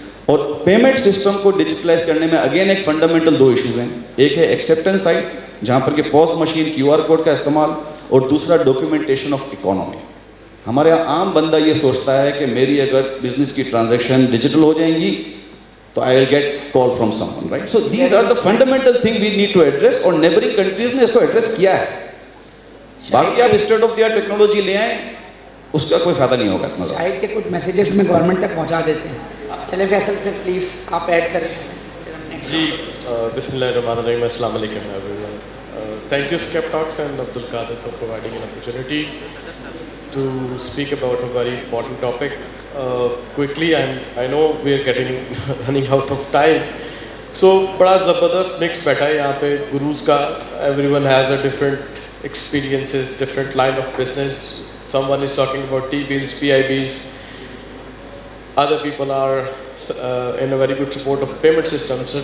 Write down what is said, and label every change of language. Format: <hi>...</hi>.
<ur>اور payment system کو digitalise کرنے میں اگین ایک فنڈامنٹل 2 ایشوز ہیں. ایک ہے ایکسیپٹنس سائڈ, جہاں پر کہ پوس مشین QR کوڈ کا استعمال, اور دوسرا ڈاکیومنٹیشن آف اکانومی. ہمارے یہاں عام بندہ یہ سوچتا ہے کہ میری اگر بزنس کی ٹرانزیکشن ڈیجیٹل ہو جائیں گی تو</ur> <en>I will get call from someone, right? So these are the fundamental thing we need to address,</en> <ur>اور neighboring countries نے اس کو ایڈریس کیا ہے. باقی آپ state of the art technology لے آئیں, اس کا کوئی فائدہ نہیں ہوگا. شاید کے کچھ میسیجز میں گورنمنٹ تک پہنچا دیتے ہیں. چلے فیصل پھر پلیز آپ ایڈ کریں اس میں.</ur> <en>جی بسم اللہ الرحمن الرحیم. السلام علیکم everyone. Thank you Escape Talks and Abdul Qadir for providing an opportunity to speak about a very important topic. Quickly, I know we are running out of time.</en> <ur>So بڑا زبردست mix بیٹھا ہے یہاں پہ grows کا.</ur> <en>Everyone has a different experiences, different line of business. Someone is talking about T-bills, PIBs. Other people are in a very good support of payment systems.</en>